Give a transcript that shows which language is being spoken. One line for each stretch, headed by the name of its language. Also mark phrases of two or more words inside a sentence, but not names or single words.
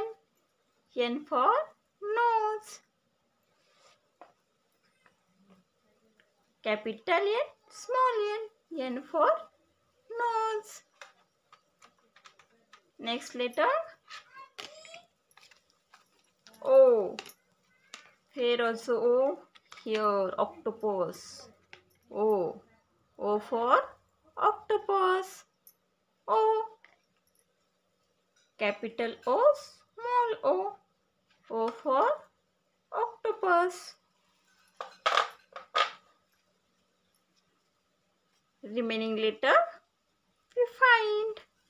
English: N for nose. Capital N, small n. N for nose. Next letter O. Here also O. Here octopus. O. O for octopus. O. Capital O, small o. O for octopus. Remaining letter we find.